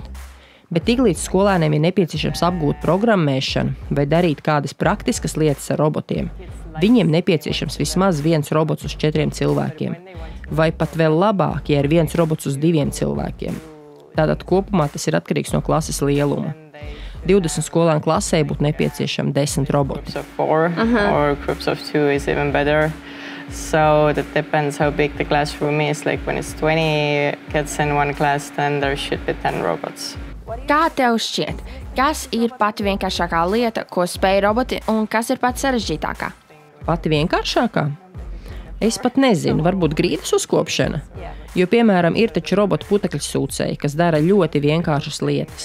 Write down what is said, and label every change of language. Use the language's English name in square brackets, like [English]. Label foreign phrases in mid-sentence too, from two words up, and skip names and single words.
[Latvian] Bet tiklīdz skolēniem ir nepieciešams apgūt programmēšanu vai darīt kādas praktiskas lietas ar robotiem, viņiem nepieciešams vismaz viens robots uz 4 cilvēkiem, vai pat vēl labāk, ja ir viens robots uz 2 cilvēkiem. Tātad kopumā tas ir atkarīgs no klases lieluma. 20 skolēnu klasē būtu nepieciešami 10 roboti. [English] So that depends how big the classroom is. Like when it's 20 kids in one class, then there should be 10 robots. [Latvian] Kā tev šķiet, kas ir pati vienkāršākā lieta, ko spēj roboti, un kas ir pati sarežģītākā? Pati vienkāršākā? Es pat nezinu, varbūt grīdas uzkopšana. Jo, piemēram, ir taču robotu putekļu sūcēji, kas dara ļoti vienkāršas lietas.